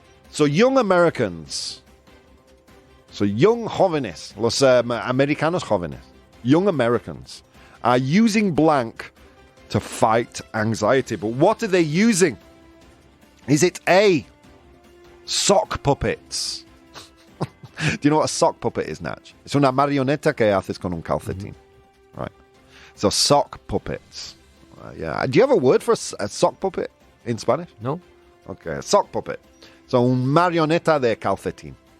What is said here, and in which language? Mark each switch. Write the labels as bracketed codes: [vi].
[en] So young Americans, young [es] jóvenes, los americanos jóvenes, [en] young Americans are using blank to fight anxiety. But what are they using? Is it A, sock puppets? Do you know what a sock puppet is, Natch? [es] Es una marioneta que haces con un calcetín. [en] Right. So sock puppets. Yeah. Do you have a word for a sock puppet in Spanish? No. Okay, a sock puppet. [es] So un marioneta de calcetín.